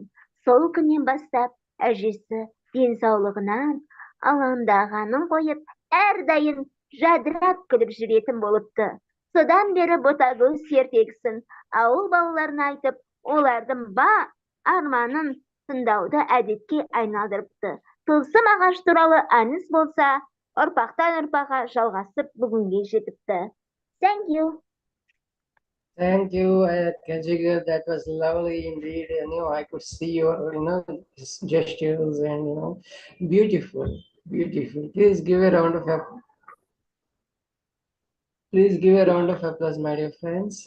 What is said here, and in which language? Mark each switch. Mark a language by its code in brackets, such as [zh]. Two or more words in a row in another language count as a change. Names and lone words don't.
[kk] Сол күннен бастап әжесі денсаулығынан алаңдағанын қойып, әрдайым жадырап күліп жүретін болыпты. Содан бері ботагөз ертегісін ауыл балаларына айтып, олардың арманын тыңдауды әдетке айналдырыпты. Тылсым ағаш туралы аңыз болса, ұрпақтан ұрпаққа жалғасып бүгінге жетіпті. [en] Thank you. Thank you, Kanjigal. That was lovely indeed. I could see your, gestures and, beautiful, beautiful. Please give a round of applause. Please give a round of applause, my dear friends.